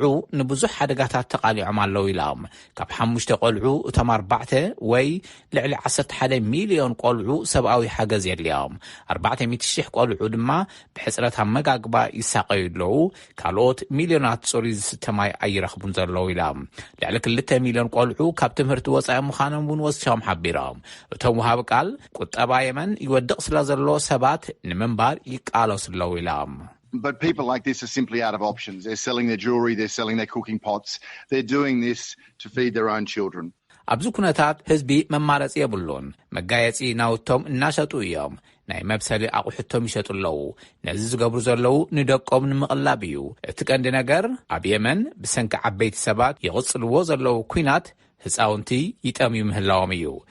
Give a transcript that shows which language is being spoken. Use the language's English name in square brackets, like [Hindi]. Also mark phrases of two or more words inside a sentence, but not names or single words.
[Tigrinya] ንብዙሕ ሓደጋታት ተቃሊዖም ኣለዉ ኢሎም። ካብ 5 ቆልዑ እቶም 4 ወይ ልዕሊ 11 ሚልዮን ቆልዑ ሰብኣዊ ሓገዝ የድልዮም። 400,000 ቆልዑ ድማ ብሕፅረት ኣመጋግባ ይሳቀዩ ኣለዉ። ካልኦት ሚልዮናት ጽሩይ ዝስተ ማይ ኣይረኽቡን ዘለው ኢሎም። ልዕሊ 2 ሚልዮን ቆልዑ ካብ ትምህርቲ ወፃኢ ምዃኖም እውን ወሲሖም ሓቢሮም። እቶም ወሃብ ቃል ቁጠባ የመን ይወድቕ ስለ ዘሎ ሰባት ንምንባር ይቃለሱ ኣለዉ ኢሎም። [English] But people like this are simply out of options. They're selling their jewelry, they're selling their cooking pots. They're doing this to feed their own children. [Tigrinya] ኣብዚ ኩነታት ህዝቢ መማረፂ የብሉን። መጋየፂ ናውቶም እናሸጡ እዮም። ናይ መብሰሊ ኣቑሑቶም ይሸጡ ኣለዉ። ነዚ ዝገብሩ ዘለዉ ንደቆም ንምቕላብ እዩ። እቲ ቀንዲ ነገር ኣብ የመን ብሰንኪ ዓበይቲ ሰባት ይቕጽልዎ ዘለዉ ኩናት ህፃውንቲ ይጠምዩ ምህላዎም እዩ።